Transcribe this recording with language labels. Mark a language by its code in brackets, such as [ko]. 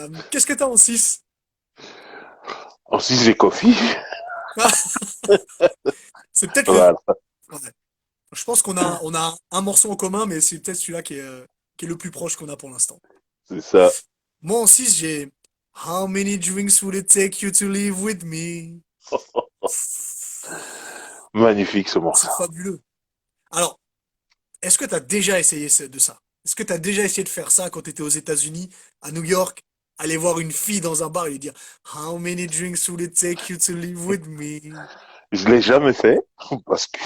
[fr] Qu'est-ce que t'as en 6? Ensuite, j'ai coffee. C'est peut-être le. Voilà. Ouais. Je pense qu'on a un morceau en commun, mais c'est peut-être celui-là qui est le plus proche qu'on a pour l'instant. C'est ça. [en] Moi, en 6, j'ai How many drinks would it take you to live with me? [fr] Magnifique, ce C'est morceau. fabuleux. Alors, est-ce que tu as déjà essayé de ça? Est-ce que tu as déjà essayé de faire ça quand tu étais aux États-Unis, à New York, aller voir une fille dans un bar et lui dire [en] How many drinks would it take you to live with me? [fr] Je l'ai jamais fait parce que,